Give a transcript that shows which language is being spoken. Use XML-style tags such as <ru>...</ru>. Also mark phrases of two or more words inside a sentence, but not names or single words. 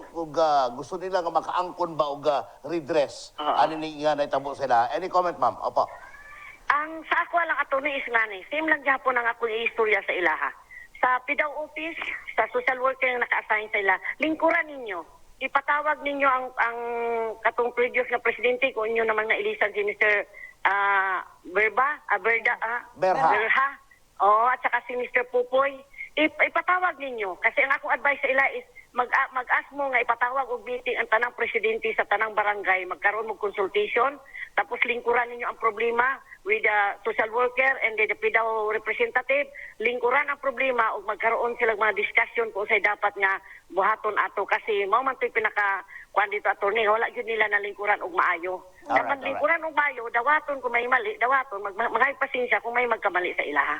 <ceb>Ug gusto nila nga makaangkon ba o redress. Ano nga naitabo sila?</ceb> <en>Any comment,</en> <ceb>ma'am? Opo. Ang sa ako lang attorney is nga ni, same lang gihapon ang akong istorya sa ilaha. Sa PDAW office, sa social worker nga naka-assign sa ila, lingkuran ninyo. Ipatawag ninyo ang katong previous na presidente kung inyo naman na ilisan si Mr. Berha.</ceb> <tl>At saka</tl> <ceb>si Mr. Pupoy. Ipatawag ninyo. Kasi ang akong advice sa ila is mag-ask mo nga ipatawag og meeting ang tanang presidente sa tanang barangay. Magkaroon mo consultation. Tapos lingkuran ninyo ang problema</ceb> <en>with the social worker and the PDAW representative.</en> <ceb>Lingkuran ang problema o magkaroon sila mga discussion kung sa'y dapat nga buhaton ato. Kasi mao man to'y pinaka-kuan dito attorney. Wala yun nila na lingkuran og maayo. Dapat lingkuran og maayo, dawaton kung may mali, dawaton. Maghay pasensya kung may magkamali sa ilaha.</ceb>